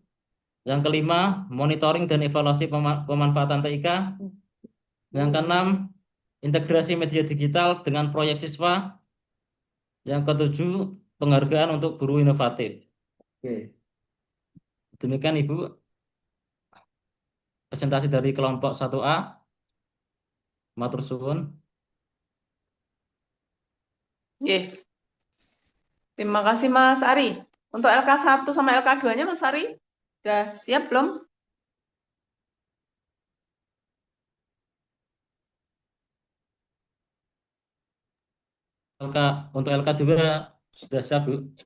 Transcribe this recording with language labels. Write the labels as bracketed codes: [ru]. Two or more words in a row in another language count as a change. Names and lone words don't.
[id] Yang kelima, monitoring dan evaluasi pemanfaatan TIK. Yang keenam, integrasi media digital dengan proyek siswa. Yang ketujuh, penghargaan untuk guru inovatif. Oke. Demikian Ibu, presentasi dari kelompok 1A. [jv] Matur suwun. [id] Terima kasih Mas Ari. Untuk LK1 sama LK2-nya Mas Ari, sudah siap belum? Untuk LK2 sudah siap, Bu?